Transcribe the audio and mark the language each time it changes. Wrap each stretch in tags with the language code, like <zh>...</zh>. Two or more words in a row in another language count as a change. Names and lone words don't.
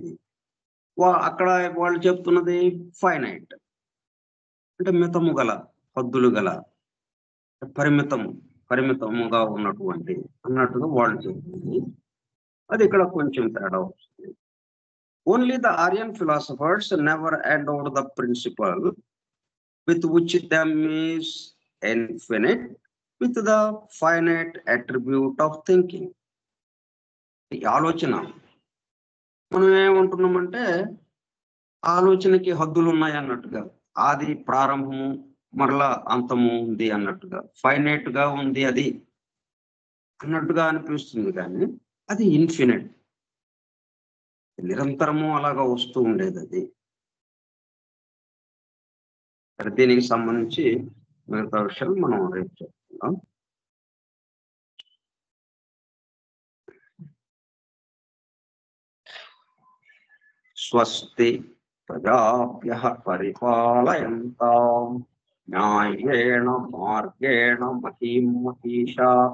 <te>అక్కడ వాళ్ళు చెప్తున్నది ఫైనైట్, అంటే మితము గల, హద్దులు గల, పరిమితముగా ఉన్నటువంటి అన్నట్టుగా వాళ్ళు చెప్తుంది. అది ఇక్కడ కొంచెం తేడా వస్తుంది.</te> <en>only the Aryan philosophers never endowed the principle with which them is infinite with the finite attribute of thinking.</en> <te>ఈ ఆలోచన, మనం ఏమంటున్నామంటే ఆలోచనకి హద్దులు ఉన్నాయి అన్నట్టుగా, ఆది ప్రారంభము మరలా అంతము ఉంది అన్నట్టుగా, ఫైనైట్ గా ఉంది అది అన్నట్టుగా అనిపిస్తుంది. కానీ అది ఇన్ఫినిట్, నిరంతరము అలాగా వస్తూ ఉండేది అది. దీనికి సంబంధించి మిగతా విషయాలు మనం రేపు చెప్తున్నాం.</te> <sa>స్వస్తి ప్రజాభ్యః పరిపాలయంతాం న్యాయేణ మార్గేణ మహీం మహీషాః.</sa>